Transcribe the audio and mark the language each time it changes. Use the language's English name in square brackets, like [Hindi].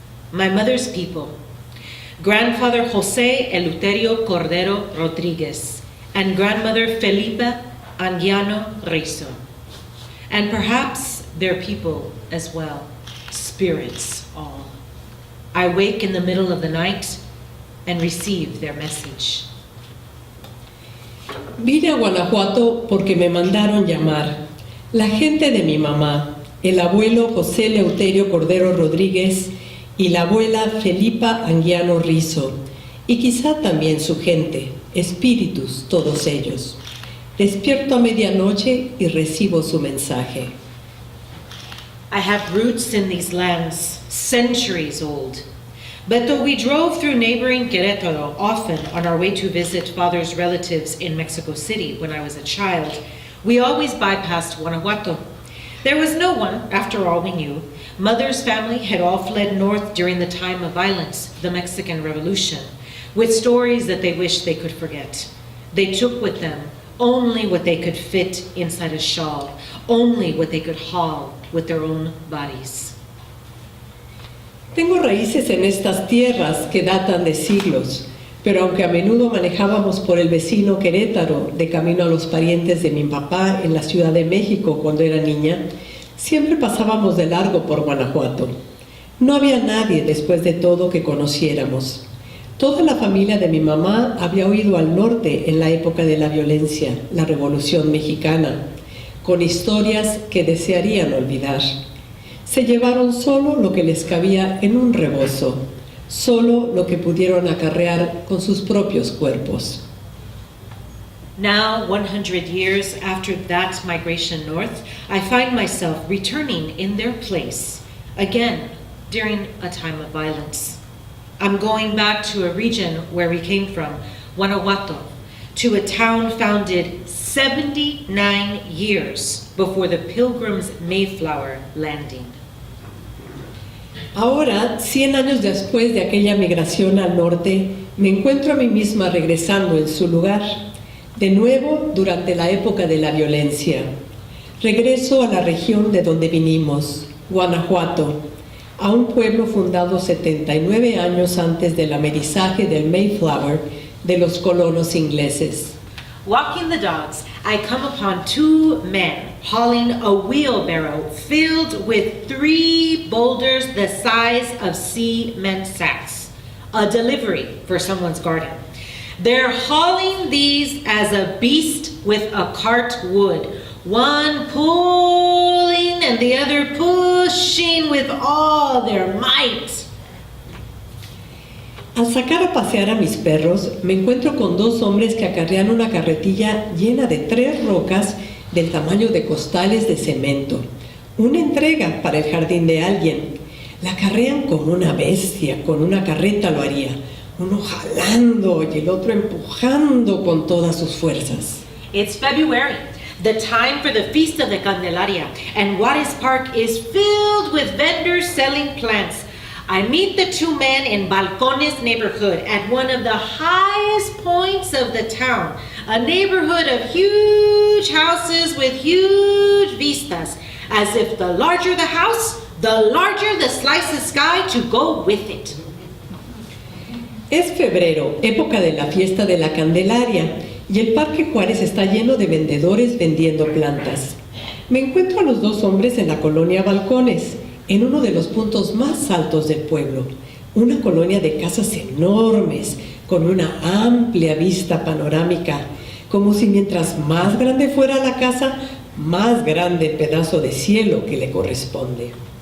[English] My mother's people, grandfather José Eleuterio Cordero Rodríguez and grandmother Felipa Anguiano Rizo. And perhaps their people as well, spirits all. I wake in the middle of the night and receive their message. [Spanish] Vine a Guanajuato porque me mandaron llamar. La gente de mi mamá, el abuelo José Eleuterio Cordero Rodríguez y la abuela Felipa Anguiano Rizo, y quizá también su gente, espíritus todos ellos. Despierto a medianoche y recibo su mensaje. [English] I have roots in these lands, centuries old. But though we drove through neighboring Querétaro often on our way to visit father's relatives in Mexico City when I was a child, we always bypassed Guanajuato. There was no one, after all we knew. Mother's family had all fled north during the time of violence, the Mexican Revolution, with stories that they wished they could forget. They took with them only what they could fit inside a shawl, only what they could haul with their own bodies. [Spanish] Tengo raíces en estas tierras que datan de siglos, pero aunque a menudo manejábamos por el vecino Querétaro de camino a los parientes de mi papá en la Ciudad de México cuando era niña, siempre pasábamos de largo por Guanajuato. No había nadie después de todo que conociéramos. Toda la familia de mi mamá había huido al norte en la época de la violencia, la Revolución Mexicana, con historias que desearían olvidar. Se llevaron solo lo que les cabía en un rebozo, solo lo que pudieron acarrear con sus propios cuerpos. [English] Now, 100 years after that migration north, I find myself returning in their place, again, during a time of violence. I'm going back to a region where we came from, Guanajuato, to a town founded 79 years before the Pilgrim's Mayflower landing. [Spanish] Ahora, 100 años después de aquella migración al norte, me encuentro a mí misma regresando en su lugar, de nuevo durante la época de la violencia. Regreso a la región de donde vinimos, Guanajuato, a un pueblo fundado 79 años antes del amerizaje del Mayflower de los colonos ingleses. [English] Walking the dogs, I come upon two men hauling a wheelbarrow filled with 3 boulders the size of cement sacks, a delivery for someone's garden. They're hauling these as a beast with a cart would, one pulling and the other pushing with all their might. [Spanish] Al sacar a pasear a mis perros, me encuentro con 2 hombres que acarrean una carretilla llena de 3 rocas del tamaño de costales de cemento. Una entrega para el jardín de alguien. La carrean como una bestia, con una carreta lo haría. Uno jalando y el otro empujando con todas sus fuerzas. [English] It's February, the time for the Feast of the Candelaria, and Juárez Park is filled with vendors selling plants. I meet the two men in Balcones neighborhood at one of the highest points of the town, a neighborhood of huge houses with huge vistas, as if the larger the house, the larger the slice of sky to go with it. [Spanish] Es febrero, época de la fiesta de la Candelaria, y el Parque Juárez está lleno de vendedores vendiendo plantas. Me encuentro a los dos hombres en la colonia Balcones, en uno de los puntos más altos del pueblo, una colonia de casas enormes, con una amplia vista panorámica, como si mientras más grande fuera la casa, más grande el pedazo de cielo que le corresponde.